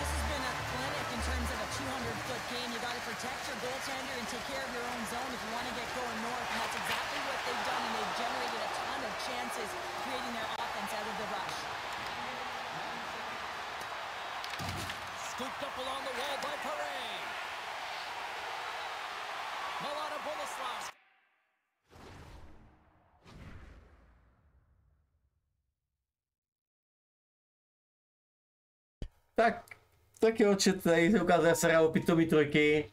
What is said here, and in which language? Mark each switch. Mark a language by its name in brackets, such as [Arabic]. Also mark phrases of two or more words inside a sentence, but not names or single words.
[English] This has been a clinic in terms of a 200-foot game. You got to protect your goaltender and take care of your own zone if you want to get going north. And that's exactly what they've done, and they've generated a ton of chances, creating their offense out of the rush. Scooped up along the wall by Paré. [Czech] Milana Boleslav. Tak jo, chat, tady se ukazuje seriálu pitomý trojky.